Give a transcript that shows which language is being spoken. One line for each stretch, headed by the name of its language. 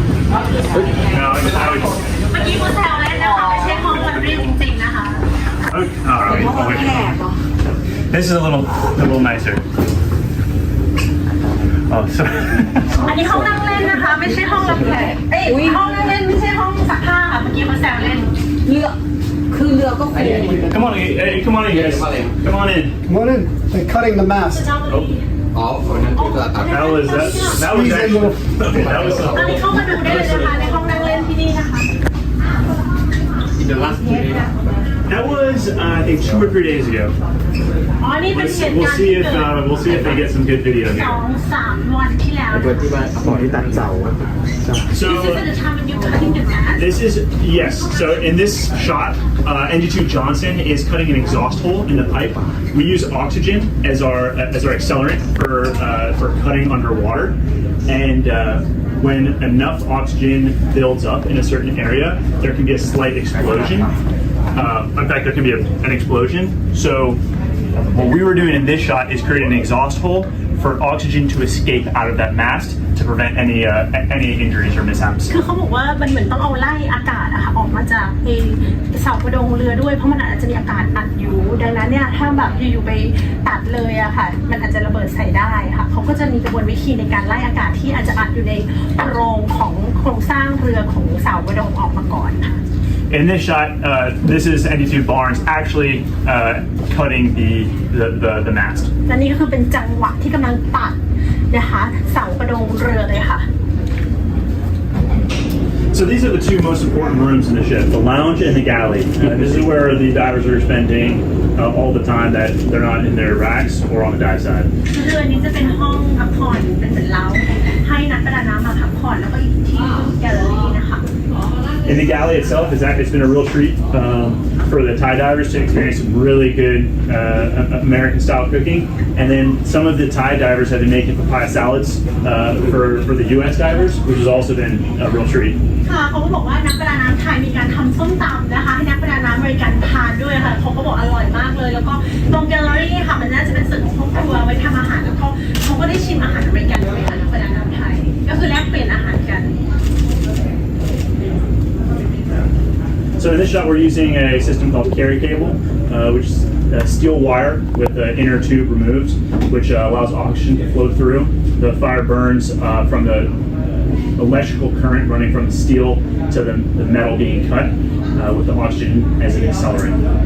Thai: เมื่อกี้คุณแซวเล่นนะคะไม่ใช่ห้องมันรีจริงๆนะคะ
English: All right. This is a little nicer. Oh, sorry.
Thai: อันนี้ห้องนั่งเล่นนะคะไม่ใช่ห้องรับแขกห้องนั่งเล่นไม่ใช่ห้องซักผ้าค่ะเมื่อกี้คุณแซวเล่น เรือคือเรือก็คู
English: Come on, hey, come on in, guys. Come on in. Come on in. They're cutting the mast.
Thai: อ๋อคนนั้นคือตัด
English: That was actually. That was
Thai: ตอนนี้เข้ามาดูได้เลยนะคะในห้องนั่งเล่นที่นี่นะคะ
English: in the last 2 days That was I think 2 or 3 days ago.
Thai: อ๋อนี่เป็นเหตุ
English: We'll
Thai: การณ์
English: see
Thai: ที่
English: if
Thai: เกิด
English: we'll see if they get some good video here.
Thai: 2-3 วันที่แล้ว ตัวที่ว่าหมอที่ตัดเสา
English: So This is the time when you're cutting the mast. this is yes. So in this shot, NG2 Johnson is cutting an exhaust hole in the pipe. We use oxygen as our accelerant for cutting underwater, and when enough oxygen builds up in a certain area, there can be a slight explosion. In fact, there can be an explosion. So what we were doing in this shot is creating an exhaust hole for oxygen to escape out of that mast to prevent any injuries or mishaps.
Thai: คือเขาบอกว่ามันเหมือนต้องเอาไล่อากาศอะค่ะออกมาจากเสากระดงเรือด้วยเพราะมันอาจจะมีอากาศอัดอยู่ดังนั้นเนี่ยถ้าแบบอยู่ๆไปตัดเลยอะค่ะมันอาจจะระเบิดใส่ได้ค่ะเขาก็จะมีกระบวนวิธีในการไล่อากาศที่อาจจะอัดอยู่ในโครงของโครงสร้างเรือของเสากระดงออกมาก่อนค่ะ
English: In this shot, this is ND2 Barnes actually cutting the mast.
Thai: และนี่ก็คือเป็นจังหวะที่กำลังตัดนะคะเสากระโดงเรือเลยค่ะ
English: So these are the two most important rooms in the ship, the lounge and the galley. This is where the divers are spending all the time that they're not in their racks or on the dive side.
Thai: เรือนี้จะเป็นห้องพักผ่อนเป็นเหมือนเล้าให้นักประดาน้ำมาพักผ่อนแล้วก็อีกที่แกลเลอรี่นะคะ
English: In the galley itself, it's been a real treat for the Thai divers to experience some really good American-style cooking. And then some of the Thai divers have been making papaya salads for the U.S. divers, which has also been a real treat.
Thai: ค่ะเขาก็บอกว่านักประดาน้ำไทยมีการทำส้มตำนะคะให้นักประดาน้ำอเมริกันทานด้วยค่ะเขาก็บอกอร่อยมากเลยแล้วก็ตรงแกลเลอรี่ค่ะมันน่าจะเป็นส่วนของครอบครัวไว้ทำอาหารแล้วก็เขาก็ได้ชิมอาหารอเมริกันด้วยค่ะนักประดาน้ำไทยก็คือแลกเปลี่ยนอาหารกัน
English: So in this shot, we're using a system called carry cable, which is a steel wire with the inner tube removed, which allows oxygen to flow through. The fire burns from the electrical current running from the steel to the metal being cut with the oxygen as an accelerant.